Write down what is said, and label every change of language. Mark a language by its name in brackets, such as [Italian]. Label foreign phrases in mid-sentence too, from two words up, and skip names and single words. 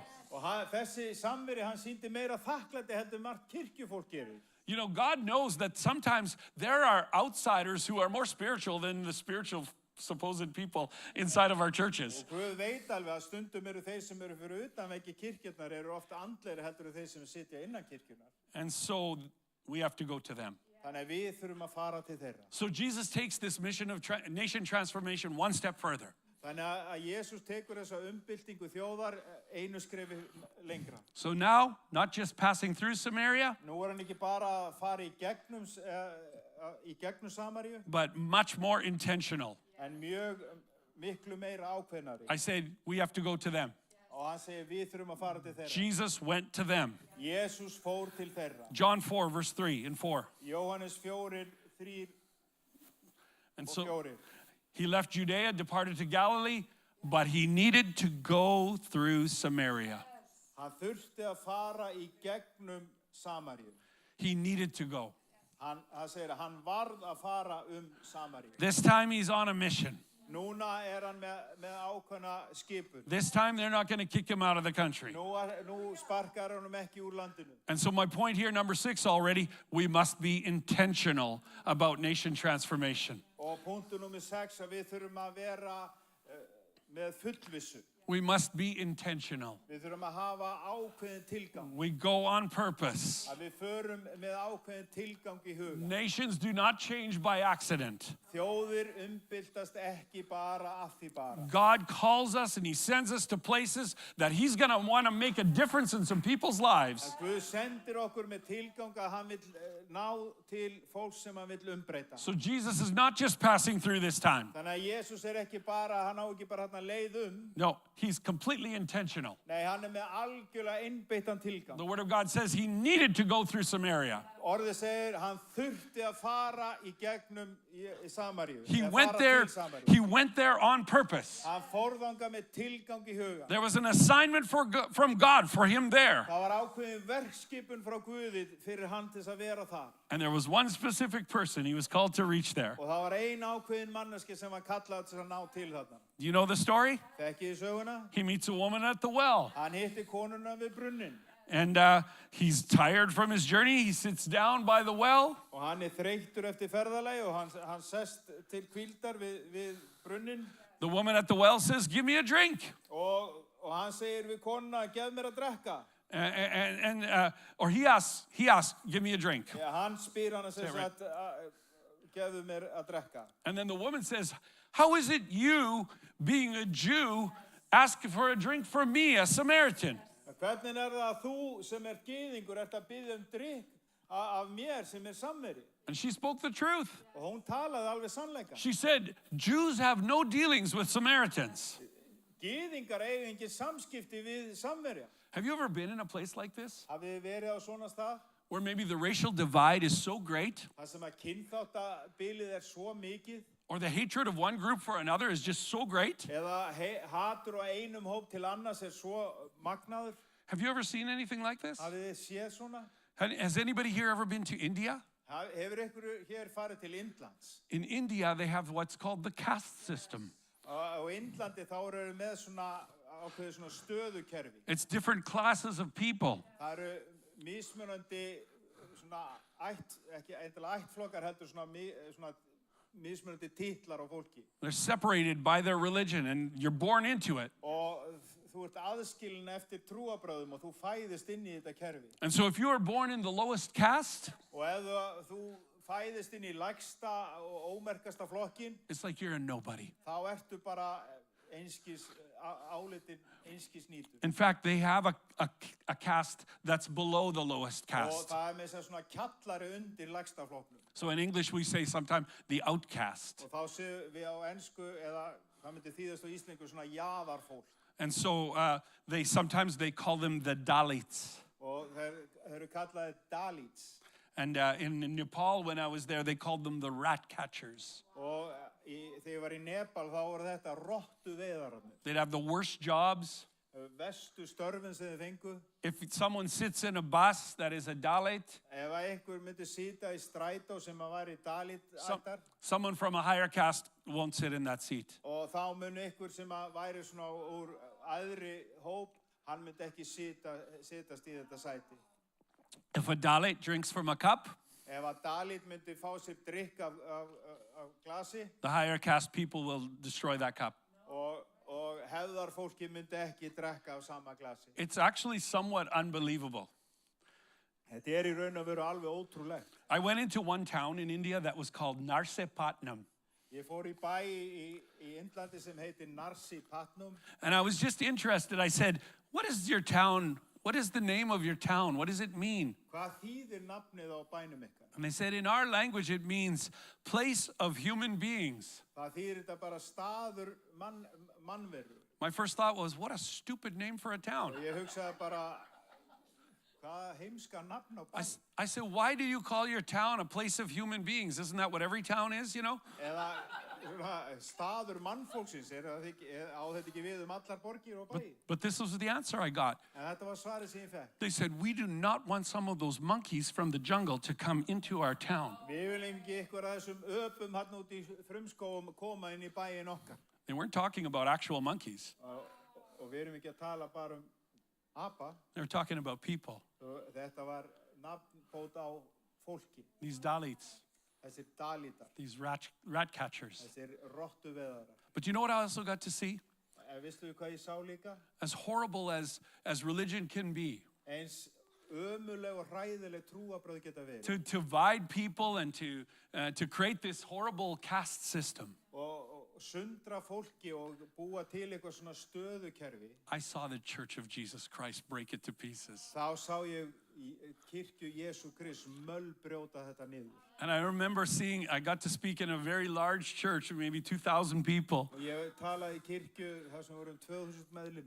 [Icelandic] Og þessi Samverji, hann sýndi meira þakklæti heldur margt kirkjufólk gerir. [English] You know, God knows that sometimes there are outsiders who are more spiritual than the spiritual supposed people inside of our churches. [Icelandic] Og Guð veit alveg að stundum eru þeir sem eru fyrir utan veggi kirkjurnar eru ofta andlegri heldur en þeir sem sitja innan kirkjurnar. [English] And so we have to go to them. [Icelandic] Þannig að við þurfum að fara til þeirra. [English] So Jesus takes this mission of nation transformation one step further. [Icelandic] Þannig að Jesús tekur þessa umbyltingu þjóðar einu skrefi lengra. [English] So now, not just passing through Samaria, [Icelandic] Nú hann ekki bara að fara í gegnum Samaríu, [English] but much more intentional. [Icelandic] en miklu meira ákveðnari. [English] I said we have to go to them. [Icelandic] Og hann segir við þurfum að fara til þeirra. [English] Jesus went to them. [Icelandic] Jesús fór til þeirra. [English] John 4, verse 3 and 4. [Icelandic] Jóhannes 4, 3 [English] And [Icelandic] og [English] so [Icelandic] 4. [English] he left Judea, departed to Galilee, but he needed to go through Samaria. [Icelandic] Hann þurfti að fara í gegnum Samaríu. [English] He needed to go. [Icelandic] Hann segir að hann varð að fara Samaríu. [English] This time he's on a mission. [Icelandic] Núna hann með ákveðna skipun. [English] This time they're not going to kick him out of the country. [Icelandic] Nú sparkar honum ekki úr landinu. [English] And so my point here, number 6 already, we must be intentional about nation transformation. [Icelandic] Og punktur númer 6 að við þurfum að vera með fullvissu. [English] We must be intentional. [Icelandic] Við þurfum að hafa ákveðin tilgang. [English] We go on purpose. [Icelandic] Að við förum með ákveðin tilgang í huga. [English] Nations do not change by accident. [Icelandic] Þjóðir umbyltast ekki bara af því bara. [English] God calls us and he sends us to places that he's going to want to make a difference in some people's lives. [Icelandic] Guð sendir okkur með tilgang að hann vill ná til fólks sem hann vill umbreyta. [English] So Jesus is not just passing through this time. [Icelandic] Þannig að Jesús ekki bara, hann á ekki bara hann leið [English] No, he's completely intentional. [Icelandic] Nei, hann með algjörlega einbeittan tilgang. [English] The Word of God says he needed to go through Samaria. [Icelandic] Orðið segir, hann þurfti að fara í gegnum í Samaríu. [English] He [Icelandic] Eða [English] went [Icelandic] fara [English] there. [Icelandic] til Samaríu. [English] He went there on purpose. [Icelandic] Hann fór þangað með tilgang í huga. [English] There was an assignment from God for him there. [Icelandic] Það var ákveðin verkskipun frá Guði fyrir hann til að vera þar. [English] And there was one specific person he was called to reach there. [Icelandic] Og það var ein ákveðin manneski sem var kallað til að ná til þarna. [English] Do you know the story? [Icelandic] Þekkið þið söguna? [English] He meets a woman at the well. [Icelandic] Hann hitti konuna við brunnin. [English] And he's tired from his journey. He sits down by the well. [Icelandic] Og hann þreyttur eftir ferðalagi og hann sest til hvíldar við brunnin. [English] The woman at the well says, "Give me a drink." [Icelandic] Og hann segir við konuna, gef mér að drekka. [English] Or he asks, "Give me a drink." [Icelandic] Ja, hann spyr hann að segja gefðu mér að drekka. [English] And then the woman says, "How is it you, being a Jew, ask for a drink from me, a Samaritan?" [Icelandic] Hvernig það að þú sem gyðingur ert að biðja drykk af mér sem Samveri? [English] And she spoke the truth. [Icelandic] Og hún talaði alveg sannleika. [English] She said, "Jews have no dealings with Samaritans." [Icelandic] Gyðingar eiga engin samskipti við Samverja. [English] Have you ever been in a place like this? [Icelandic] Hafið þið verið á svona stað? [English] Where maybe the racial divide is so great, [Icelandic] Það sem að kynþáttabilið svo mikið, [English] or the hatred of one group for another is just so great? [Icelandic] eða hatur á einum hóp til annars svo magnaður. [English] Have you ever seen anything like this? [Icelandic] Hafið þið séð svona? [English] Has anybody here ever been to India? [Icelandic] Hefur ykkur hér farið til Indlands? [English] In India, they have what's called the caste system. [Icelandic] Á Indlandi þá eru með svona ákveðið svona stöðukerfi. [English] It's different classes of people. [Icelandic] Það eru mismunandi svona ekki endilega ættflokkar, heldur svona mismunandi titlar á fólki. [English] They're separated by their religion, and you're born into it. [Icelandic] Og þú ert aðskilin eftir trúarbrögðum og þú fæðist inn í þetta kerfi. [English] And so if you are born in the lowest caste, [Icelandic] Og ef þú fæðist inn í lægsta og ómerkasta flokkin, [English] it's like you're a nobody. [Icelandic] þá ertu bara álitin einskis nýtur. [English] In fact, they have a caste that's below the lowest [Icelandic] Og [English] caste. [Icelandic] það með þess svona kjallari undir lægsta flokknum. [English] So in English, we say sometimes the outcast. [Icelandic] Og þá séum við á ensku, eða hvað myndi þýðast á íslensku, svona jaðarfólk. [English] And so sometimes they call them the Dalits. [Icelandic] Og þeir eru kallaðir Dalits. [English] And in Nepal, when I was there, they called them the rat catchers. [Icelandic] Og þegar ég var í Nepal, þá voru þetta rottu veiðararnir. [English] They'd have the worst jobs. [Icelandic] Verstu störfin sem þið fengu. [English] If someone sits in a bus that is a Dalit, [Icelandic] Ef einhver myndi sita í strætó sem að væri Dalit-ættar, [English] someone from a higher caste won't sit in that seat. [Icelandic] og þá myndi einhver sem að væri svona úr æðri hóp, hann myndi ekki sitast í þetta sæti. [English] If a Dalit drinks from a cup, [Icelandic] Ef að Dalit myndi fá sér drikk af glasi, [English] the higher caste people will destroy that cup. [Icelandic] og hefðarfólki myndi ekki drekka af sama glasi. [English] It's actually somewhat unbelievable. [Icelandic] Þetta í raun og veru alveg ótrúlegt. [English] I went into one town in India that was called Narsipatnam. [Icelandic] Ég fór í bæ í Indlandi sem heitir Narsipatnam. [English] And I was just interested. I said, what is your town? What is the name of your town? What does it mean? [Icelandic] Hvað þýðir nafnið á bænum ykkar? [English] And they said, in our language, it means place of human beings. [Icelandic] Það þýðir þetta bara staður mannveru. [English] My first thought was, what a stupid name for a town. [Icelandic] Og ég hugsaði bara, hvað heimska nafn á bæ? [English] I said, why do you call your town a place of human beings? Isn't that what every town is, you know? [Icelandic] Eða staður mannfólksins, á þetta ekki við allar borgir og bæi? [English] But this was the answer I got. [Icelandic] En þetta var svarið sem ég fekk. [English] They said, we do not want some of those monkeys from the jungle to come into our town. [Icelandic] Við viljum ekki ykkur af þessum öpum hann út í frumskóum koma inn í bæin okkar. [English] They weren't talking about actual monkeys. [Icelandic] Og við erum ekki að tala bara apa. [English] They were talking about people. [Icelandic] Þetta var nafnbót á fólki. [English] These Dalits, [Icelandic] Þessir Dalítar, [English] these rat catchers. [Icelandic] þessir rottuveðarar. [English] But you know what I also got to see? [Icelandic] Vistu við hvað ég sá líka? [English] As horrible as religion can be, [Icelandic] Eins ömuleg og hræðileg trúarbrögð geta verið. [English] to divide people and to create this horrible caste system. [Icelandic] Og sundra fólki og búa til eitthvað svona stöðukerfi. [English] I saw the Church of Jesus Christ break it to pieces. [Icelandic] Þá sá ég kirkju Jesú Krist brjóta þetta niður. [English] And I remember I got to speak in a very large church, maybe 2,000 people. [Icelandic] Og ég talaði í kirkju þar sem voru 2000 meðlimir.